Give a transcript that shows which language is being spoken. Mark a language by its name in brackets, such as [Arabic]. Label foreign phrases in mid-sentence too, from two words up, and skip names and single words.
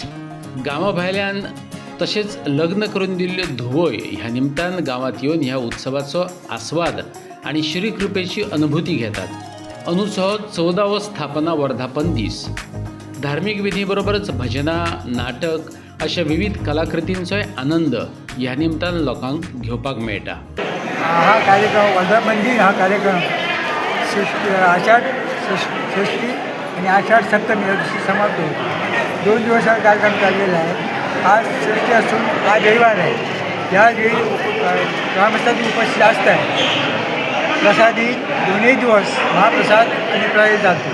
[Konkani] गांवा भायल्यान तशेंच लग्न करून दिल्ल्यो धुवोय ह्या निमतान गांवांत येवन ह्या उत्सवाचो आस्वाद आणि श्री कृपेची अनुभूती घेतात। अंदूचो 14वो स्थापना वर्धापन दीस धार्मिक विधी बरोबरच भजनां, नाटक अशा विविध कलाकृतींचोय आनंद ह्या निमतान लोकांक घेवपाक मेळटा। [Marathi] हा कार्यक्रम वर्धापन दिन हा कार्यक्रम आषाढ षष्ठी आणि आषाढ सप्तमी या दिवशी समाप्त होतो। 2 दिवस हा कार्यक्रम चाललेला आहे। आज षष्ठी असून आज रविवार आहे। यावेळी ग्रामस्थांची उपस्थिती जास्त आहे। प्रसादी दोन्ही दिवस महाप्रसाद वितरित जातो।